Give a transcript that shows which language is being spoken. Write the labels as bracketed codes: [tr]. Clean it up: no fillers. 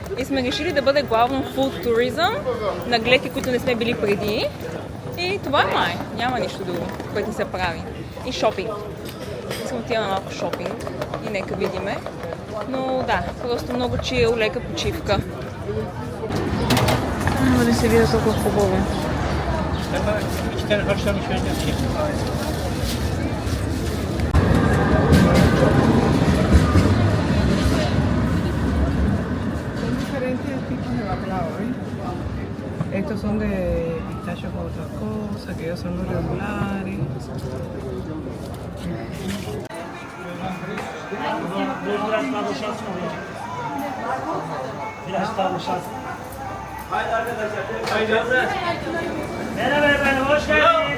[bg] И сме решили да бъде главно [en] food tourism [bg] на гледки, които не сме били преди. И това е май, няма нищо друго, което ни се прави. И шопинг. Искам да отиваме малко шопинг и нека видиме. Но да, просто много чил, лека почивка. Няма да се видя толкова хубаво. [es] Diferentes tipos de baclava, ¿eh? Estos son de pistacho con otra cosa, aquellos son los regulares. [tr] Biraz daha boşaltsın orayı. Biraz daha boşaltsın. Haydi arkadaşlar. Haydi. Merhaba efendim, hoş geldiniz.